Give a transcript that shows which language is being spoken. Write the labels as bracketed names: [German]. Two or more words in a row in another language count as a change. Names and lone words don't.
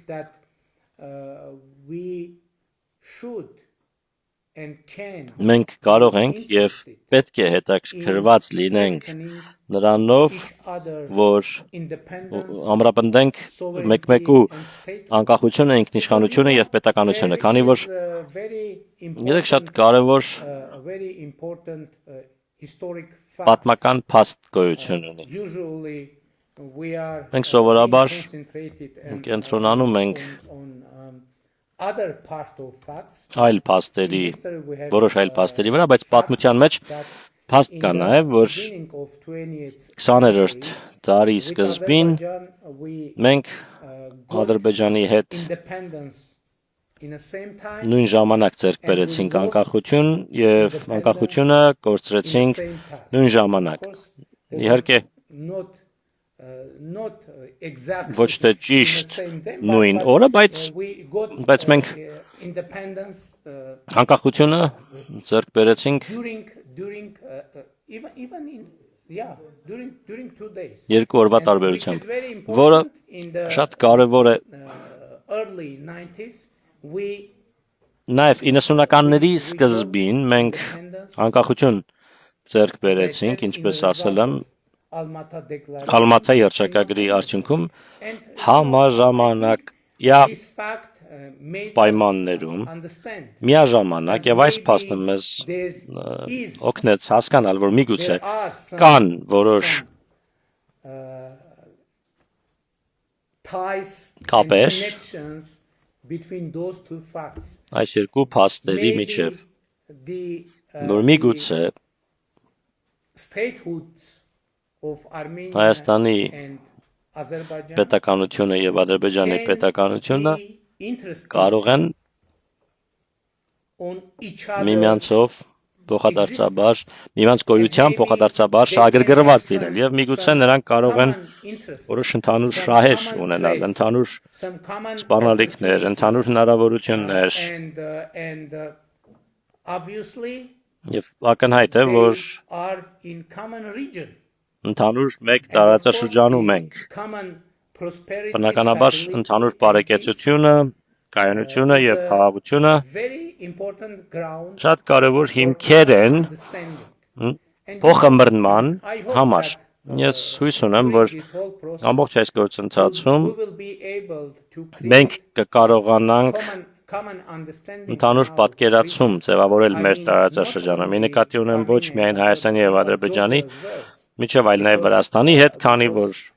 [Armenian] մենք կարող ենք եւ պետք է հետաքրքրված լինենք նրանով, որ ամրապնդենք մեկ-մեկու անկախությունը, ինքնիշխանությունը եւ պետականությունը, քանի որ գիտեք շատ կարեւոր պատմական փաստ գոյություն ունի։ Մենք սովորաբար կենտրոնանում ենք [English] other part of facts. [Armenian] այլ փաստերի, [English] In history we have, [Armenian] որոշ այլ փաստերի վրա, բայց պատմության մեջ [English] that [Armenian] փաստ [English] in [Armenian] կա [English] the [Armenian] նաև, որ [English] beginning of 20th [Armenian] 20-րդ դարի [English] with [Armenian] սկզբին [English] Azerbaijan, we [Armenian] մենք [English] got [Armenian] Ադրբեջանի հետ [English] independence in the same time, [Armenian] նույն ժամանակ ձեռք բերեցինք անկախություն եւ անկախությունը [English] in the [Armenian] կորցրեցինք [English] same time. [Armenian] նույն ժամանակ։ [English] Of course, they [Armenian] Իհարկե [English] not exactly [Armenian] ոչ թե [English] in the [Armenian] ճիշտ [English] same day, [Armenian] նույն [English] but, [Armenian] օրը, բայց [English] we got [Armenian] բայց մենք [English] independence [Armenian] անկախությունը ձեռք բերեցինք [English] during even in during 2 days. [Armenian] երկու օրվա [English] And which is [Armenian] տարբերությամբ, [English] very [Armenian] որը [English] important in the [Armenian] շատ կարևոր է [English] early 90s we [Armenian] նաև 90-ականների սկզբին մենք անկախություն ձեռք բերեցինք, ինչպես ասել եմ, [English] Almata Declaration. [Armenian] Ալմաթա երճակագրի արդյունքում [English] And [Armenian] համաժամանակ [English] this fact made us [Armenian] պայմաններում [English] understand [Armenian] միաժամանակ եւ այս փաստը մեզ [English] there is [Armenian] օգնեց հասկանալ, որ միգուցե [English] there are some [Armenian] կան որոշ [English] ties [Armenian] Կապեր, [English] and connections between those two facts. [Armenian] այս երկու փաստերի [English] Maybe [Armenian] միջև, [English] the [Armenian] որ միգուցե [English] statehoods of Armenia [Armenian] Հայաստանի [English] and Azerbaijan [Armenian] պետականությունը եւ Ադրբեջանի [English] can [Armenian] պետականությունը [English] be interested [Armenian] կարող են [English] on each other [Armenian] միմյանցով փոխադարձաբար, միմյանց գոյությամբ փոխադարձաբար շահագրգռված լինել եւ միգուցե նրանք կարող են որոշ ընդհանուր շահեր ունենալ, ընդհանուր սպառնալիքներ, ընդհանուր հնարավորություններ [English] and obviously [Armenian] եւ ակնհայտ է, որ [English] they are in common region. [Armenian] ընդհանուր մեկ տարածաշրջանում ենք։ Բնականաբար ընդհանուր բարեկեցությունը, կայունությունը եւ խաղաղությունը շատ կարևոր հիմքեր են փոխմրնման համար։ Ես հույս ունեմ, որ ամբողջ այս գործընթացում մենք կկարողանանք ընդհանուր պատկերացում ձևավորել մեր տարածաշրջանը։ Մի նկատի ունեմ ոչ միայն Հայաստանի եւ Ադրբեջանի, միջև այլ նաև Վրաստանի հետ, քանի որ